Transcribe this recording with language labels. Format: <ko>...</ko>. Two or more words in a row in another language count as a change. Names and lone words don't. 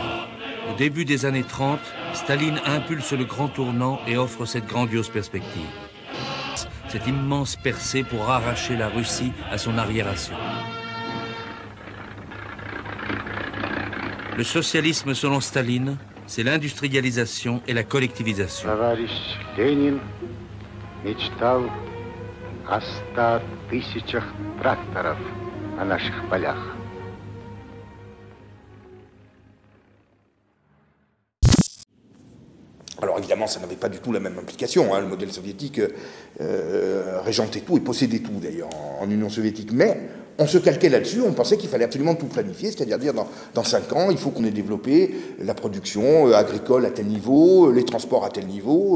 <fr>Au début des années 30, Staline impulse le grand tournant et offre cette grandiose perspective. Cette immense percée pour arracher la Russie à son arriération. Le socialisme selon Staline, c'est l'industrialisation et la collectivisation.</fr> <ru>Товарищ Ленин мечтал о 100 000 тракторов на наших полях.</ru> <fr>Alors évidemment, ça n'avait pas du tout la même implication. Hein. Le modèle soviétique régentait tout et possédait tout d'ailleurs en Union soviétique. Mais on se calquait là-dessus, on pensait qu'il fallait absolument tout planifier, c'est-à-dire dire dans 5 ans, il faut qu'on ait développé la production agricole à tel niveau, les transports à tel niveau.</fr>